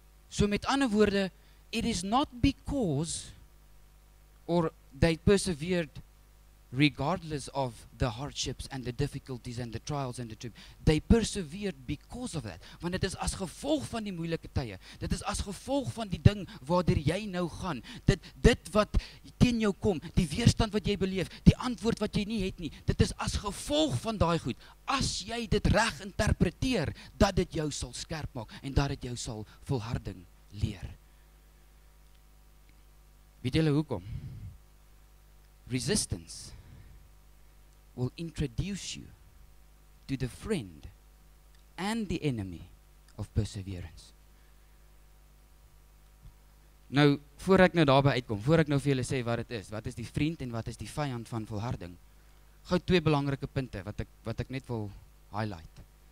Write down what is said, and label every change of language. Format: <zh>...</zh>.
<en>So</en> <af>met ander woorde,</af> <en>it is not because, or they persevered regardless of the hardships and the difficulties and the trials and the tribulations, they persevered because of that.</en> <af>Want dit is as gevolg van die moeilike tye, dit is as gevolg van die ding waardeur jy nou gaan, dit wat teen jou kom, die weerstand wat jy beleef, die antwoord wat jy nie het nie, dit is as gevolg van daai goed, as jy dit reg interpreteer, dat dit jou sal skerp maak, en dat dit jou sal volharding leer. Weet julle hoekom?</af> <en>Resistance will introduce you to the friend and the enemy of perseverance.</en> <af>Nou, voor ek nou daarby uitkom, voor ek nou vir julle sê wat is die vriend en wat is die vyand van volharding, gou 2 belangrike punte wat ek net wil highlight.</af>